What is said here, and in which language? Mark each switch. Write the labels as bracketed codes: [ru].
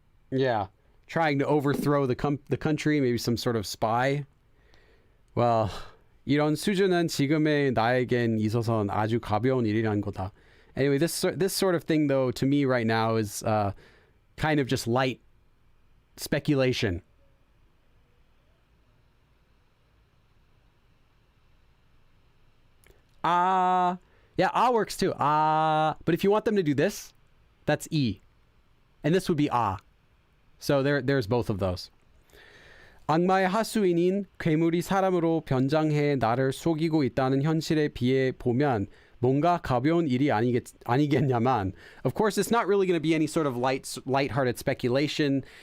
[en] Yeah. Trying to overthrow the country, maybe some sort of spy. Well, [ko] 이런 수준은 지금의 나에겐 있어서는 아주 가벼운 일이란 거다. [en] Anyway, this sort of thing, though, to me right now is kind of just light speculation. Yeah, works too. But if you want them to do this, that's E. And this would be So there's both of those. [ko] 악마의 하수인인 괴물이 사람으로 변장해 나를 속이고 있다는 현실에 비해 보면 뭔가 가벼운 일이 아니겠냐만. [en] Of course, it's not really going to be any sort of lighthearted speculation.